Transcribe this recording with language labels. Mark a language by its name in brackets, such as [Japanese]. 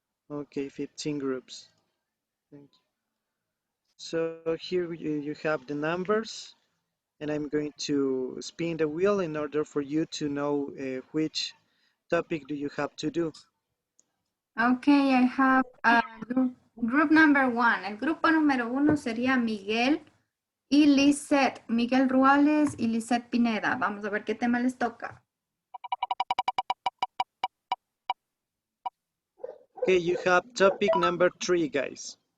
[English] Okay, 15 groups. Thank you. So here you have the numbers, and I'm going to spin the wheel in order for you to know which topic do you have to do. Okay, I have group number 1. [Spanish] El grupo número 1 sería Miguel y Lisette. Miguel Ruales y Lisette Pineda. Vamos a ver qué tema les toca. [English] Okay, you have topic number 3, guys.